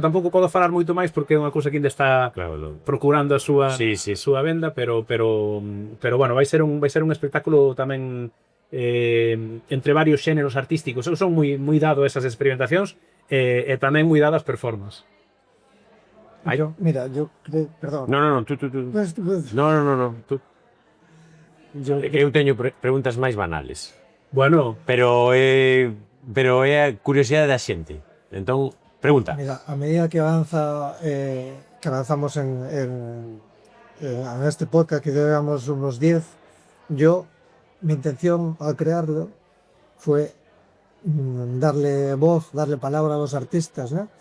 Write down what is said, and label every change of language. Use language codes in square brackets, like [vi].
[gl] Tampouco podo falar moito máis porque é unha cousa que ainda está procurando a súa venda, pero bueno, vai ser un espectáculo tamén entre varios xéneros artísticos. Eu son moi dado a esas experimentacións e tamén moi dado ás performances. Ai. [es] Yo creo, perdón. No, tú. No. Tú. [gl] Eu teño preguntas máis banales. Bueno, Pero é a curiosidade da xente. Entón, pregunta. [es] Mira, a medida que avanzamos en este podcast, que llevamos unos 10, mi intención al crearlo fue darle voz, darle palabra a los artistas, ¿no?